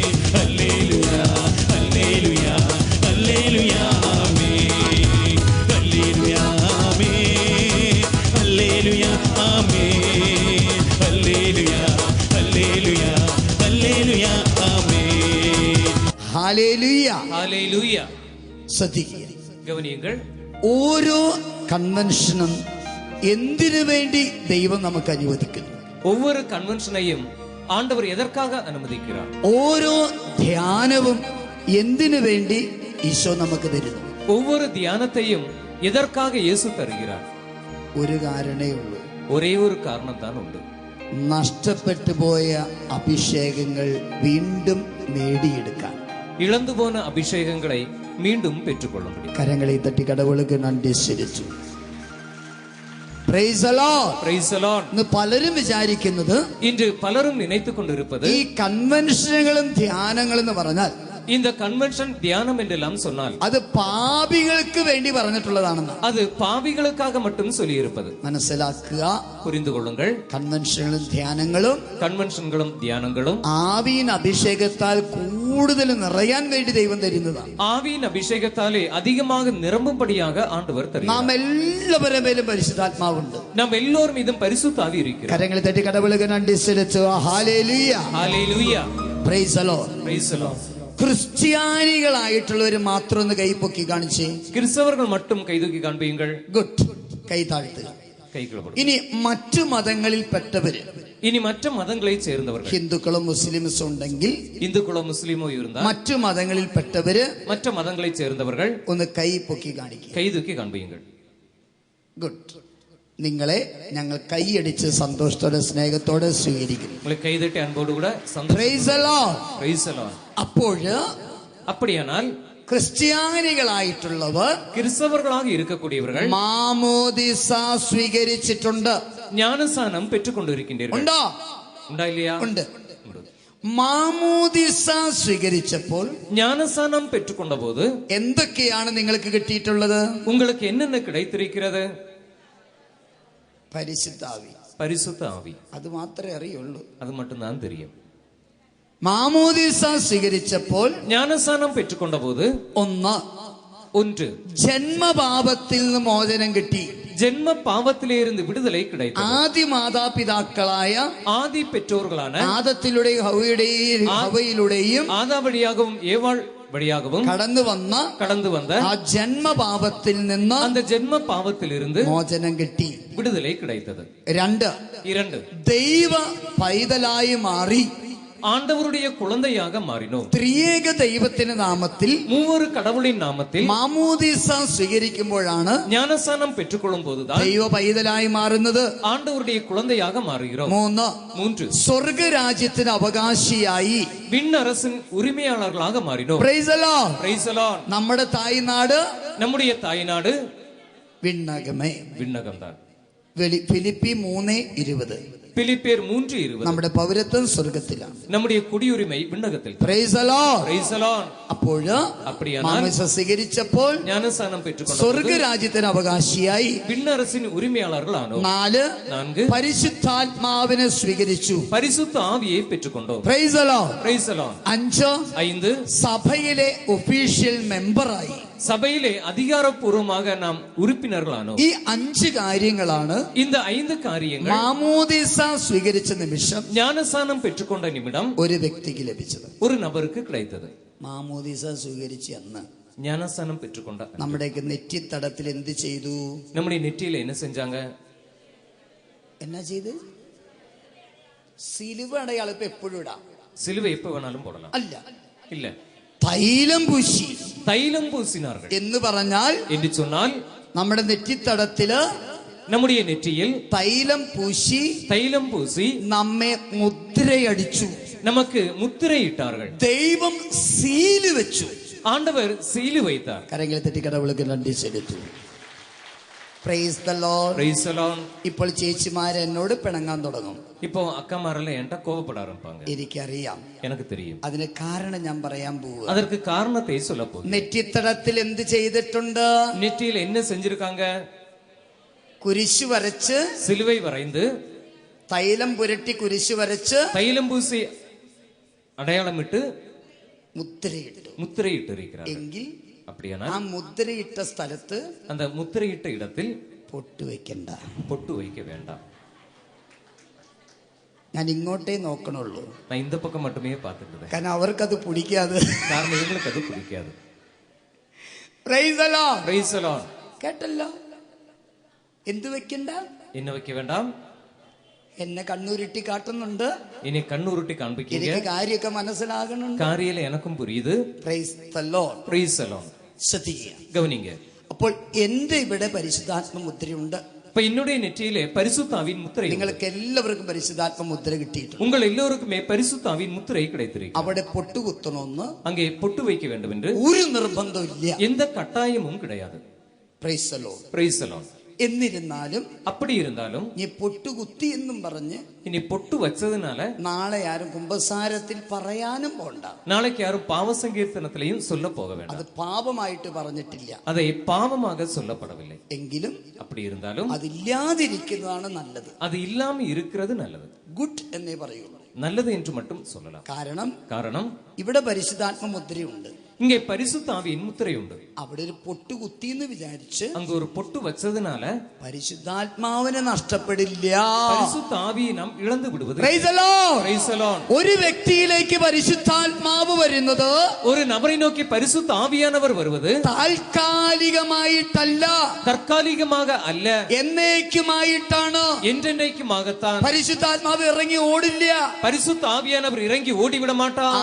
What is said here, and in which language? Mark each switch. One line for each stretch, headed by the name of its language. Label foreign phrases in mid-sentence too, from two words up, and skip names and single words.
Tamil: ஹல்லேலூயா ஹல்லேலூயா ஹல்லேலூயா ஆமென். ஹல்லேலூயா ஆமென். ஹல்லேலூயா ஆமென். ஹல்லேலூயா ஹல்லேலூயா ஹல்லேலூயா ஆமென்.
Malayalam: ഹല്ലേലൂയ. ഹല്ലേലൂയ. ശ്രദ്ധിക്കുക,
Tamil: ഗവനിയുங்கள்.
Malayalam: ഓരോ കൺവെൻഷനും എന്തിനു വേണ്ടി ദൈവം നമുക്ക് അനുവദിക്കുന്നു?
Tamil: ஒவ்வொரு கன்வென்ஷனையும் ஆண்டவர் எதற்காக அனுமதிக்கிறார்?
Malayalam: ഓരോ ധ്യാനവും എന്തിനു വേണ്ടി ഈശോ നമുക്ക് തരുന്നു?
Tamil: ஒவ்வொரு தியானத்தையும் எதற்காக இயேசு தருகிறார்?
Malayalam: ഒരു കാരണേ ഉള്ളൂ,
Tamil: ஒரே ஒரு காரணம் தான் உண்டு.
Malayalam: നഷ്ടപ്പെട്ടു പോയ അഭിഷേകങ്ങൾ വീണ്ടും നേടിയെടുക്കാൻ.
Tamil: இழந்து போன அபிஷேகங்களை மீண்டும் பெற்றுக்கொள்ள முடியும். கரங்களை தட்டி கடவுளுக்கு நன்றி ஸ்துதிச்சு.
English: Praise the Lord. Praise the Lord.
Malayalam: ഇന്ന് പലരും വിചാരിക്കുന്നത്,
Tamil: இன்று பலரும் நினைத்துக் கொண்டிருப்பது,
Malayalam: ഈ കൺവെൻഷനുകളും ധ്യാനങ്ങളും എന്ന് പറഞ്ഞാൽ
Tamil: இந்த கன்வென்ஷன் தியானம் என்றெல்லாம் சொன்னால்
Malayalam: അത് പാപികൾക്ക് വേണ്ടി പറഞ്ഞിട്ടുള്ളതാണെന്ന്.
Tamil: அது பாவிகளுக்காக மட்டும் சொல்லி இருப்பது.
Malayalam: മനസ്സിലാക്കുക,
Tamil: புரிந்து கொள்ளுங்கள்.
Malayalam: കൺവെൻഷനുകളും ധ്യാനങ്ങളും
Tamil: கன்வென்ஷன்களும் தியானங்களும்
Malayalam: ആവിயின் അഭിഷേകത്താൽ കൂടുതൽ നിറയാൻ വേണ്ടി ദൈവം തരുന്നതാണ്.
Tamil: ஆவியின் அபிஷேகத்தாலே அதிகமாக நிரம்பும்படியாக ஆண்டவர் தருகிறார்.
Malayalam: നാം എല്ലാവരുടെ മേലും പരിശുദ്ധാത്മാവുണ്ട്.
Tamil: நாம் எல்லோரும் மீதும் பரிசுத்த ஆவி இருக்கிறார். கரங்களை தட்டி கடவுளுக்கு நன்றி ஸ்துதிச்சு.
Malayalam: ഹല്ലേലൂയ. ഹല്ലേലൂയ.
English: Praise the Lord. Praise the Lord.
Malayalam: ക്രിസ്ത്യാനികളായിട്ടുള്ളവർ മാത്രം ഒന്ന് കൈ പൊക്കി കാണിച്ചേ.
Tamil: கிறிஸ்தவர்கள் மட்டும் கைதூக்கி காண்பீங்கள்.
Malayalam: ഗുഡ്. കൈ താഴ്ത്തുക.
Tamil: கைகளை.
Malayalam: ഇനി മറ്റു മതങ്ങളിൽപ്പെട്ടവര്,
Tamil: இனி மற்ற மதங்களை சேர்ந்தவர்கள்,
Malayalam: ഹിന്ദുക്കളും മുസ്ലിംസും ഉണ്ടെങ്കിൽ,
Tamil: இந்துக்களோ முஸ்லிமோ இருந்தால்
Malayalam: മറ്റു മതങ്ങളിൽപ്പെട്ടവര്
Tamil: மற்ற மதங்களை சேர்ந்தவர்கள்
Malayalam: ഒന്ന് കൈ പൊക്കി കാണിക്കുക.
Tamil: கைதூக்கி காண்பீங்கள்.
Malayalam: ഗുഡ്. നിങ്ങളെ ഞങ്ങൾ കൈയടിച്ച് സന്തോഷത്തോടെ സ്നേഹത്തോടെ സ്വീകരിക്കുന്നു.
Tamil: உங்களை கைதட்டி அன்போடு கூட
English: Praise the Lord. Praise the Lord.
Malayalam: അപ്പോൾ
Tamil: அப்படியானால்
Malayalam: ക്രിസ്ത്യാനികളായിട്ടുള്ളവർ,
Tamil: கிறிஸ்தவர்களாக இருக்கக்கூடியவர்கள்
Malayalam: മാമോദിസ സ്വീകരിച്ചിട്ടുണ്ട്.
Tamil: ஞானசானம் பெற்றுக் கொண்டிருக்கின்றீர்கள்.
Malayalam: ഉണ്ടോ?
Tamil: உண்டா இல்லையா?
Malayalam: ഉണ്ട്. മാമോദിസ സ്വീകരിച്ചപ്പോൾ
Tamil: ஞானசானம் பெற்றுக்கொண்ட போது
Malayalam: എന്തൊക്കെയാണ് നിങ്ങൾക്ക് കിട്ടിയിട്ടുള്ളത്?
Tamil: உங்களுக்கு என்னென்ன கிடைத்திருக்கிறது?
Malayalam: പരിശുദ്ധാവി.
Tamil: பரிசுத்த ஆவி.
Malayalam: അത് മാത്രമേ അറിയുള്ളൂ.
Tamil: அது மட்டும் தான் தெரியும்.
Malayalam: മാമോദിസ സ്വീകരിച്ചപ്പോൾ
Tamil: ஞானசானம் பெற்றுக்கொண்ட போது ஒன்று
Malayalam: ജന്മപാപത്തിൽ നിന്ന് മോചനം കിട്ടി.
Tamil: ஜென்ம பாவத்திலே இருந்து விடுதலை கிடைத்தது.
Malayalam: ആദി മാതാപിതാക്കളായ
Tamil: ஆதி பெற்றோர்களான
Malayalam: ആദത്തിലൂടെയും ഹവയിലൂടെയും
Tamil: ஆதா வழியாகவும் ஏவாள்
Malayalam: കടന്നു വന്ന ആ ജന്മപാപത്തിൽ നിന്ന്
Tamil: அந்த ஜென்ம பாவத்திலிருந்து
Malayalam: മോചനം കിട്ടി.
Tamil: விடுதலை கிடைத்தது.
Malayalam: 2 ദൈവ പൈതലായി മാറി
Tamil: ஆண்டவருடைய குழந்தையாக மாறினோம்.
Malayalam: ത്രിയേക ദൈവത്തിന്റെ നാമത്തിൽ
Tamil: மூவொரு கடவுளின் நாமத்தில்
Malayalam: മാമോദീസ സ്വീകരിക്കുമ്പോഴാണ്
Tamil: ஞானஸ்நானம் பெற்றுக்கொள்ளும் போதுதான்
Malayalam: ദൈവ പൈതലായി മാറുന്നത്.
Tamil: ஆண்டவருடைய குழந்தையாக மாறுகிறோம்.
Malayalam: 3 സ്വർഗരാജ്യത്തിന് അവകാശിയായി
Tamil: விண்ணரசின் உரிமையாளர்களாக மாறினோம்.
English: Praise the Lord. Praise the Lord.
Malayalam: നമ്മുടെ തായ്നാട്
Tamil: நம்முடைய தாய்நாடு
Malayalam: വിണ്ണകമേ.
Tamil: விண்ணகம்தான்.
Malayalam: ഫിലിപ്പി 3:20.
Tamil: பிலிப்பியர் 3:20.
Malayalam: നമ്മുടെ പൗരത്വം സ്വർഗത്തിലാണ്.
Tamil: நம்முடைய குடியுரிமை விண்ணகத்தில்.
English: Praise the Lord. Praise the Lord.
Malayalam: അപ്പോൾ മാമോദീസ സ്വീകരിച്ചപ്പോൾ
Tamil: ஞானஸ்நானம் பெற்றுக்கொண்டோம்.
Malayalam: സ്വർഗരാജ്യത്തിന് അവകാശിയായി.
Tamil: விண்ணரசின் உரிமையாளர்களானோம்.
Malayalam: 4 പരിശുദ്ധാത്മാവിനെ സ്വീകരിച്ചു.
Tamil: பரிசுத்த ஆவியை பெற்றுக்கொண்டோம்.
English: Praise the Lord. Praise the Lord.
Malayalam: 5 സഭയിലെ ഒഫീഷ്യൽ മെമ്പറായി.
Tamil: சபையிலே அதிகாரப்பூர்வமாக நாம் உறுப்பினர்களானோம்.
Malayalam: ഈ 5 കാര്യങ്ങളാണ്
Tamil: இந்த 5 காரியங்கள்
Malayalam: മാമോദീസ സ്വീകരിച്ച നിമിഷം,
Tamil: ஞானஸ்நானம் பெற்றுக்கொண்ட நிமிடம்
Malayalam: ഒരു വ്യക്തിക്ക് ലഭിച്ചത്.
Tamil: ஒரு நபருக்கு கிடைத்தது.
Malayalam: മാമോദീസ സ്വീകരിച്ച അന്ന്
Tamil: ஞானஸ்நானம் பெற்றுக்கொண்ட
Malayalam: നമ്മുടെയൊക്കെ നെറ്റിത്തടത്തിൽ എന്ത് ചെയ്തു?
Tamil: நம்முடைய நெற்றியில என்ன செஞ்சாங்க?
Malayalam: എന്നാ ചെയ്ത്? സിലുവ അടയാളം ഇപ്പൊ എപ്പോഴും ഇടാം.
Tamil: சிலுவை எப்ப வேணாலும் போடலாம்.
Malayalam: അല്ല,
Tamil: இல்ல,
Malayalam: തൈലം പൂശി.
Tamil: தைலம் பூசினார்கள்
Malayalam: എന്ന് പറഞ്ഞാൽ
Tamil: என்று சொன்னால்
Malayalam: നമ്മുടെ നെറ്റിത്തടത്തില്
Tamil: நம்முடைய நெற்றியில்
Malayalam: തൈലം പൂശി
Tamil: தைலம் பூசி
Malayalam: നമ്മെ മുദ്രയടിച്ചു.
Tamil: நமக்கு മുദ്രയിട്ടാர்கள்.
Malayalam: ദൈവം സീല് വെച്ചു.
Tamil: ஆண்டவர் சீலு வைத்தார். கரங்களை தட்டி கடவுளுக்கு நன்றி செலுத்து.
English: Praise the Lord. Praise the Lord.
Malayalam: ഇപ്പോൾ ചേച്ചിമാര് എന്നോട് പിണങ്ങാൻ തുടങ്ങും.
Tamil: இப்போ அக்காமாரெல்லாம் என்கிட்ட கோபப்பட ஆரம்பிப்பாங்க.
Malayalam: എനിക്കറിയാം.
Tamil: எனக்கு தெரியும்.
Malayalam: അതിന് കാരണം ഞാൻ പറയാൻ പോവുക.
Tamil: அதற்கு காரணத்தை சொல்ல போகிறேன்.
Malayalam: നെറ്റിത്തടത്തിൽ എന്ത് ചെയ്തിട്ടുണ്ട്?
Tamil: நெற்றியில் என்ன செஞ்சிருக்காங்க?
Malayalam: കുരിശു വരച്ച്,
Tamil: சிலுவை வரைந்து,
Malayalam: തൈലം പുരട്ടി കുരിശു വരച്ച്,
Tamil: தைலம் பூசி அடையாளமிட்டு
Malayalam: മുദ്രയിട്ടു.
Tamil: முத்திரையிட்டு இருக்கிறார்.
Malayalam: എങ്കിൽ
Tamil: அப்படியானால்
Malayalam: ആ മുദ്രയിട്ട സ്ഥലത്ത്
Tamil: அந்த முத்திரையிட்ட இடத்தில்
Malayalam: പൊട്ട് വെക്കണ്ട.
Tamil: பொட்டு வைக்க வேண்டாம்.
Malayalam: ഞാൻ ഇങ്ങോട്ടേ നോക്കണുള്ളൂ.
Tamil: நான் இந்த பக்கம் மட்டுமே பார்த்துட்டு
Malayalam: കാരണം അവർക്കത് പിടിക്കാതെ.
Tamil: காரணம் இவங்களுக்கு அது பிடிக்காது.
English: Praise the Lord. Praise the Lord.
Malayalam: കേട്ടല്ലോ? എന്ത് വെക്കണ്ട?
Tamil: என்ன வைக்க வேண்டாம்?
Malayalam: എന്നെ കണ്ണൂരിട്ടി കാട്ടുന്നുണ്ട്.
Tamil: இனி கண்ணுருட்டி காண்பிக்கீங்க.
Malayalam: എനിക്ക് കാര്യമൊക്കെ മനസ്സിലാകണുണ്ട്.
Tamil: காரியல எனக்கும் புரியுது.
English: Praise the Lord. Praise the Lord.
Malayalam: ശ്രദ്ധിക്കുക.
Tamil: கவனிங்க.
Malayalam: അപ്പോൾ എന്റെ ഇവിടെ പരിശുദ്ധാത്മ മുദ്രയുണ്ട്.
Tamil: இப்ப என்னுடைய நெற்றியிலே பரிசுத்தாவின் முத்திரை.
Malayalam: നിങ്ങൾക്ക് എല്ലാവർക്കും പരിശുദ്ധാത്മ മുദ്ര കിട്ടിയിട്ടുണ്ട്.
Tamil: உங்கள் எல்லோருக்குமே பரிசுத்தாவின் முத்திரை கிடைத்திருக்கு.
Malayalam: അവിടെ പൊട്ട് കുത്തണമെന്ന്
Tamil: அங்கே பொட்டு வைக்க வேண்டும் என்று
Malayalam: ഒരു നിർബന്ധമില്ല.
Tamil: எந்த கட்டாயமும் கிடையாது.
English: Praise the Lord. Praise the Lord.
Malayalam: എന്നിരുന്നാലും
Tamil: அப்படி இருந்தாலும்
Malayalam: നീ പൊട്ടുകുത്തി എന്നും പറഞ്ഞ്
Tamil: இனி பொட்டு வச்சதுனால
Malayalam: നാളെ ആരും കുമ്പസാരത്തിൽ പറയാനും പോണ്ട.
Tamil: நாளைக்கு யாரும் பாவ சங்கீர்த்தனத்திலையும் சொல்ல போக
Malayalam: അത്
Tamil: வேண்டாம்.
Malayalam: പാപമായിട്ട് പറഞ്ഞിട്ടില്ല.
Tamil: அதை பாவமாக சொல்லப்படவில்லை.
Malayalam: എങ്കിലും
Tamil: அப்படி இருந்தாலும்
Malayalam: അതില്ലാതിരിക്കുന്നതാണ് നല്ലത്.
Tamil: அது இல்லாம இருக்கிறது நல்லது.
Malayalam: ഗുഡ് എന്നേ പറയുള്ളൂ.
Tamil: நல்லது என்று மட்டும் சொல்லலாம்.
Malayalam: കാരണം ഇവിടെ പരിശുദ്ധാത്മ മുദ്രയുണ്ട്.
Tamil: இங்கே பரிசுத்த ஆவியின் முத்திரை உண்டு.
Malayalam: അവിടെ ഒരു പൊട്ട് കുത്തി എന്ന് വിചാരിച്ച്
Tamil: அங்க ஒரு பொட்டு வச்சதுனால
Malayalam: പരിശുദ്ധാത്മാവിനെ നഷ്ടപ്പെടില്ല.
Tamil: பரிசுத்த ஆவியை நாம் இழந்து விடுவது.
English: Praise the Lord. Praise the Lord.
Malayalam: ഒരു വ്യക്തിയിലേക്ക് പരിശുദ്ധാത്മാവ് വരുന്നത്
Tamil: ஒரு நபரை நோக்கி பரிசுத்த ஆவியானவர் வருவது
Malayalam: താൽക്കാലികമായിട്ടല്ല,
Tamil: தற்காலிகமாக அல்ல,
Malayalam: എന്നേക്കുമായിട്ടാണ്.
Tamil: என்றென்றைக்குமாகத்தான்.
Malayalam: പരിശുദ്ധാത്മാവ് ഇറങ്ങി ഓടില്ല.
Tamil: பரிசுத்த ஆவியானவர் இறங்கி ஓடிவிட மாட்டார்.